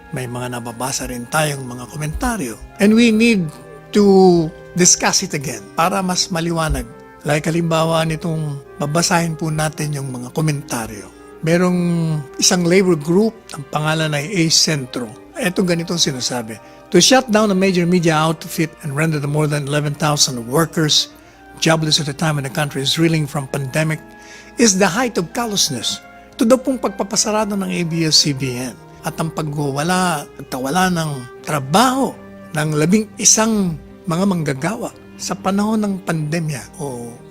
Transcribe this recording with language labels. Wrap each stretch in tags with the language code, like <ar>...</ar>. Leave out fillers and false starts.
<tl>May mga nababasa rin tayong mga komentaryo.</tl> <en>And we need to discuss it again</en> <tl>para mas maliwanag. Like halimbawa nitong babasahin po natin yung mga komentaryo. Merong isang labor group, ang pangalan ay A Centro. Ito ganitong sinasabi.</tl> <en>To shut down a major media outfit and render the more than 11,000 workers jobless at a time when the country is reeling from pandemic is the height of callousness.</en> <tl>Ito daw pong pagpapasarado ng ABS-CBN at ang pagkawala ng trabaho ng 11 mga manggagawa sa panahon ng pandemya o</tl>